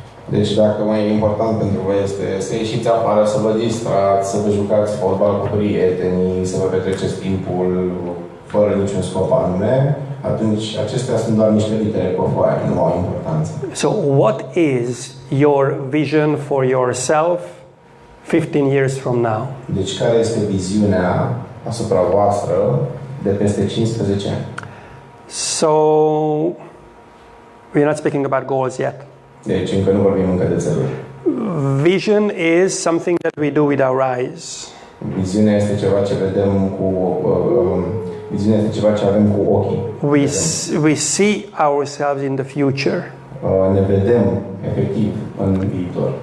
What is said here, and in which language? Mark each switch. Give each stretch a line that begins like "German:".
Romanian: Deci dacă mai important pentru voi este să ieșiți afară, să vă distrați, să vă jucați fotbal cu prietenii, să vă petreceți timpul fără niciun scop anume, atunci acestea sunt doar niște litere pe foaie, nu au importanță.
English: So what is your vision for yourself 15 years from now?
Romanian: Deci care este viziunea asupra voastră de peste 15 ani?
English: So we're not speaking about goals yet.
Romanian: Deci încă nu vorbim încă de țeluri.
English: Vision is something that we do with our eyes.
Romanian: Viziunea este ceva ce vedem cu viziunea este ceva ce avem cu ochii.
English: We see ourselves in the future.
Romanian: Ne vedem efectiv în viitor.